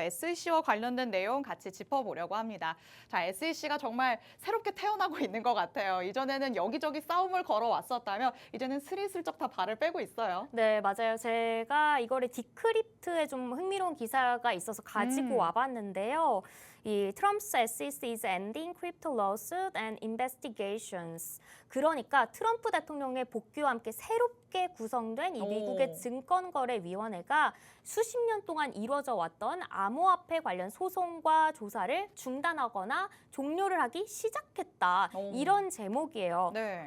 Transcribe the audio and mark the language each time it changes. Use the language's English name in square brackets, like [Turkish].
[Korean] SEC와 관련된 내용 같이 짚어보려고 합니다. 자, SEC가 정말 새롭게 태어나고 있는 것 같아요. 이전에는 여기저기 싸움을 걸어왔었다면 이제는 스리슬쩍 다 발을 빼고 있어요. 네, 맞아요. 제가 이거를 디크립트에 좀 흥미로운 기사가 있어서 가지고 와봤는데요. [English] 이 Trump's SEC is ending crypto lawsuit and investigations. [Korean] 그러니까 트럼프 대통령의 복귀와 함께 새롭게 구성된 이 미국의 증권거래위원회가 수십 년 동안 이루어져 왔던 암호화폐 관련 소송과 조사를 중단하거나 종료를 하기 시작했다. 이런 제목이에요. 네.